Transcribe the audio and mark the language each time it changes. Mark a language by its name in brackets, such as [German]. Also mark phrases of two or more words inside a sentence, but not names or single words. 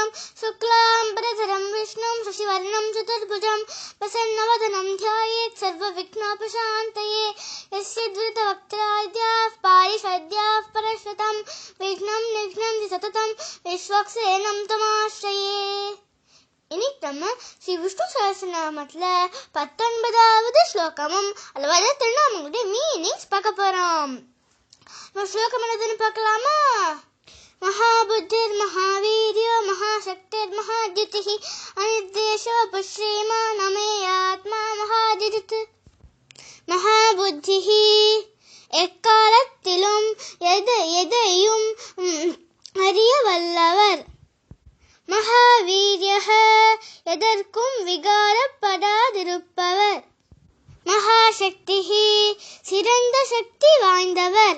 [Sanskrit] शुक्लांबरधरं विष्णुं शशिवर्णं चतुर्भुजं प्रसन्नवदनं ध्यायेत् सर्वविघ्नोपशान्तये। यस्य द्रुतवक्त्राद्याः पारिषद्याः परश्वतं विघ्नं निघ्नन्ति सततं विश्वक्सेनं तमाश्रये। [Tamil] இன்னைக்கு நம்ம ஸ்ரீ விஷ்ணு சஹஸ்ரநாமத்துல 19வது ஸ்லோகமும் அல்லது திருநாமங்களுடைய மீனிங்ஸ் பார்க்க போறோம். ஸ்லோகம் என்னதுன்னு பார்க்கலாமா? [Sanskrit] महाबुद्धिर् महावीर्यो महाशक्तिर् महाद्युतिः अनिर्देशो पुश्रीमान् अमेयात्मा महाजित्. [Tamil] महाबुद्धिः எக்காலத்திலும் எதையும் அறிய வல்லவர். மகாவீர்யः எதற்கும் விகாரப்படாதிருப்பவர். மகாசக்திः சிறந்த சக்தி வாய்ந்தவர்.